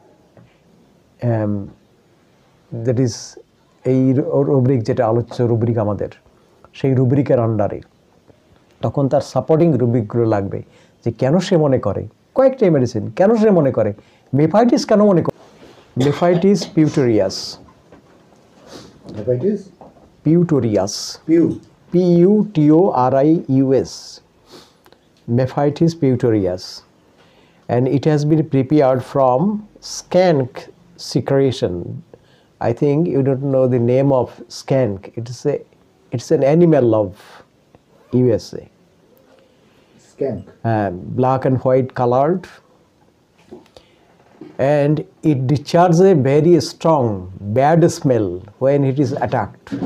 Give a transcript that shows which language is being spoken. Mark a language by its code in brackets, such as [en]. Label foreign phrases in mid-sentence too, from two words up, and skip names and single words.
[en] that is [bn] এই রুব্রিক, যেটা আলোচ্য রুব্রিক আমাদের, সেই রুব্রিকের আন্ডারে তখন তার সাপোর্টিং রুব্রিকগুলো লাগবে, যে কেন সে মনে করে কয়েকটাই মেডিসিন, কেন সে মনে করে মেফাইটিস, কেন মনে করে মেফাইটিস পিউটোরিয়াস, পিউটোরিয়াস, [en] P-U-T-O-R-I-U-S, Mephitis piutorius, and it has been prepared from skank secretion. I think you don't know the name of skank. It's an animal of USA. Skank. Black and white colored, and it discharges a very strong bad smell when it is attacked.